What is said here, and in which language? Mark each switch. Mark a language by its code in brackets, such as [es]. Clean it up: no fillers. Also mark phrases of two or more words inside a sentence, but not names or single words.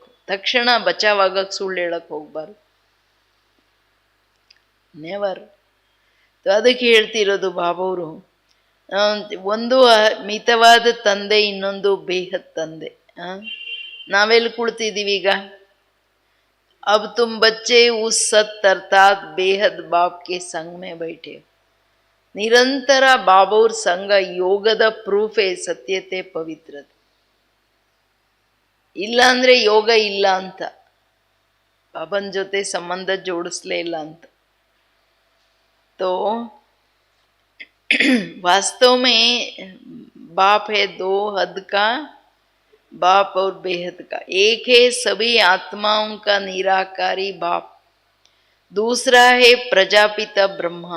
[kn] ತಕ್ಷಣ ಬಚಾವಾಗಕ್ಕೆ ಸುಳ್ಳು ಹೇಳಕ್ಕೆ ಹೋಗ್ಬಾರ್ದು, ನೆವರ್. ಅದಕ್ಕೆ ಹೇಳ್ತಿರೋದು ಬಾಬವರು, ಒಂದು ಮಿತವಾದ ತಂದೆ, ಇನ್ನೊಂದು ಬೇಹದ್ ತಂದೆ. ನಾವೆಲ್ಲಿ ಕುಳ್ತಿದ್ದೀವಿ ಈಗ? [hi] अब तुम बच्चे उस सत अर्थात बेहद बाप के संग में बैठे. [kn] ನಿರಂತರ ಬಾಬವ್ರ ಸಂಘ ಯೋಗದ ಪ್ರೂಫೇ ಸತ್ಯತೆ, ಪವಿತ್ರತೆ. ಇಲ್ಲ ಅಂದರೆ ಯೋಗ ಇಲ್ಲ ಅಂತ, ಬಾಬನ ಜೊತೆ ಸಂಬಂಧ ಜೋಡಿಸ್ಲೇ ಇಲ್ಲ ಅಂತ. [hi] तो वास्तव में बाप है दो, हद का बाप और बेहद का. एक है सभी आत्माओं का निराकारी बाप, दूसरा है प्रजापिता ब्रह्मा.